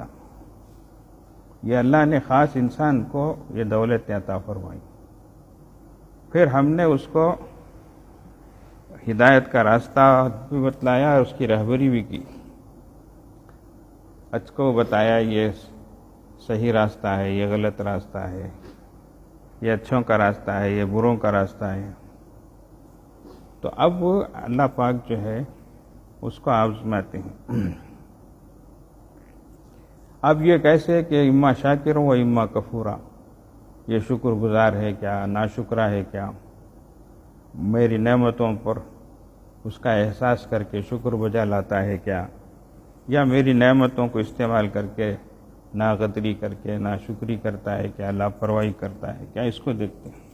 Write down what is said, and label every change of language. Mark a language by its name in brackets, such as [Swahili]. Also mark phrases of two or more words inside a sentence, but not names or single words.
[Urdu] یہ اللہ نے خاص انسان کو یہ دولت عطا فرمائی، پھر ہم نے اس کو ہدایت کا راستہ بھی بتلایا اور اس کی رہبری بھی کی، اس کو بتایا یہ صحیح راستہ ہے، یہ غلط راستہ ہے، یہ اچھوں کا راستہ ہے، یہ بروں کا راستہ ہے۔ تو اب اللہ پاک جو ہے اس کو آزماتے ہیں۔ اب یہ کیسے کہ [Arabic] اما شاکر و اما کفورا، [Urdu] یہ شکر گزار ہے کیا، ناشکرہ ہے کیا، میری نعمتوں پر اس کا احساس کر کے شکر بجا لاتا ہے کیا، یا میری نعمتوں کو استعمال کر کے ناقدری کر کے ناشکری کرتا ہے کیا، لاپرواہی کرتا ہے کیا، اس کو دیکھتے ہیں۔